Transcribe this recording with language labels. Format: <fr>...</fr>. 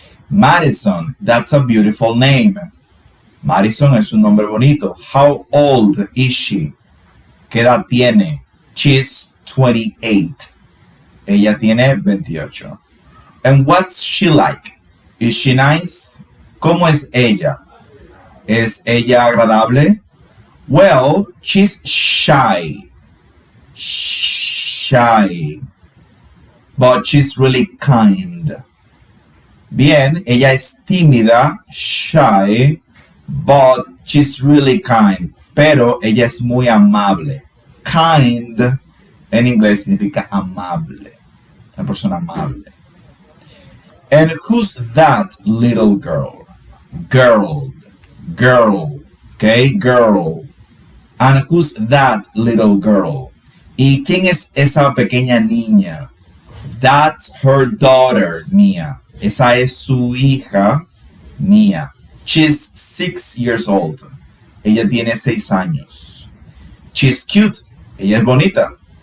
<en>Madison, that's a beautiful name.</en> <es>Madison es un nombre bonito.</es> <en>How old is she?</en> <es>¿Qué edad tiene?</es> <en>She's 28.</en> <es>Ella tiene 28.</es> <en>And what's she like? Is she nice?</en> <es>¿Cómo es ella? ¿Es ella agradable?</es> <en>Well, she's shy. Shy. But she's really kind.</en> <es>Bien, ella es tímida,</es> <en>shy, but she's really kind.</en> <es>Pero ella es muy amable. Kind en inglés significa amable. Una persona amable.</es> <en>And who's that little girl? Girl. Okay, girl. And who's that little girl?</en> <es>¿Y quién es esa pequeña niña?</es> <en>That's her daughter, Mia.</en> <es>Esa es su hija, Mia.</es> <en>She's 6 years old.</en> <es>Ella tiene 6 años.</es> <en>She's cute.</en> <es>Ella es bonita.</es>